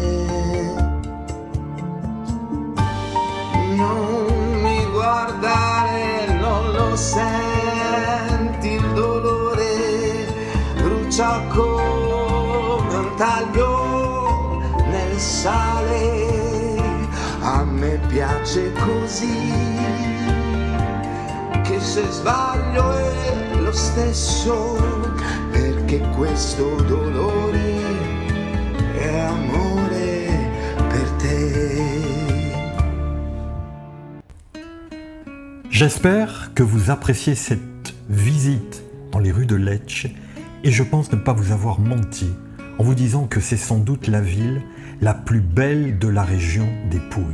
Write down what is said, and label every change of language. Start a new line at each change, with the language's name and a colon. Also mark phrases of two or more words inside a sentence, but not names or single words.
Italian: Non mi guardare, non lo senti il dolore, brucia come un taglio nel sale. A me piace così, che se sbaglio è lo stesso, perché questo dolore è amore per te.
French: J'espère que vous appréciez cette visite dans les rues de Lecce et je pense ne pas vous avoir menti en vous disant que c'est sans doute la ville la plus belle de la région des Pouilles.